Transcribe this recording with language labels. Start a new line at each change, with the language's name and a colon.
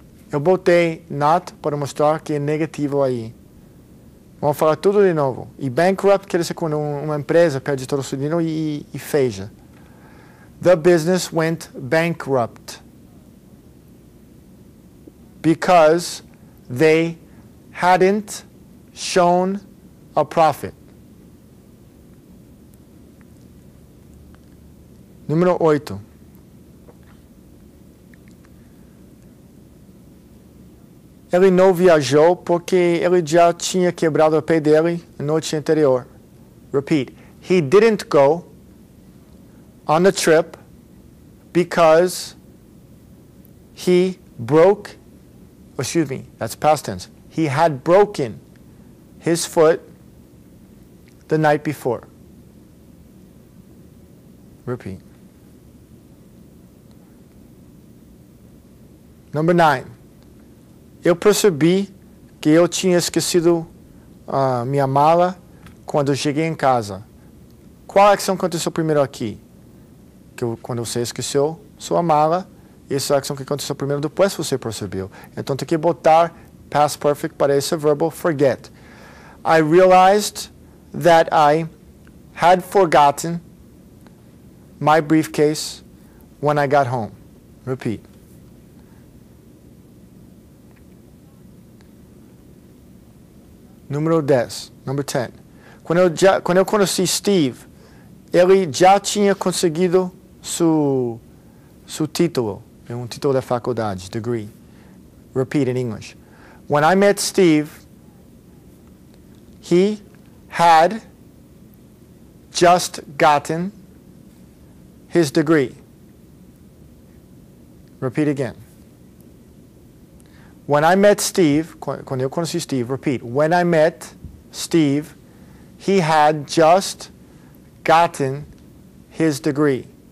Portuguese: Eu botei not para mostrar que é negativo aí. Vamos falar tudo de novo. E bankrupt quer dizer quando uma empresa perde todo o seu dinheiro e fecha.
English: The business went bankrupt because they hadn't shown a profit.
Portuguese: Número 8. Ele não viajou porque ele já tinha quebrado o pé dele na noite anterior.
English: Repeat. He didn't go on the trip because he broke, excuse me, that's past tense. He had broken his foot the night before. Repeat. Number 9.
Portuguese: Eu percebi que eu tinha esquecido minha mala quando eu cheguei em casa. Qual ação aconteceu primeiro aqui? Quando você esqueceu sua mala, essa ação que aconteceu primeiro, depois você percebeu. Então tem que botar past perfect para esse verbo forget.
English: I realized that I had forgotten my briefcase when I got home. Repeat.
Portuguese: Número 10.
English: Number 10.
Portuguese: Quando eu conheci Steve, ele já tinha conseguido seu título, um título da faculdade, degree.
English: Repeat in English. When I met Steve, he had just gotten his degree. Repeat again. When I met Steve,
Portuguese: quando eu conheci Steve,
English: repeat. When I met Steve, he had just gotten his degree.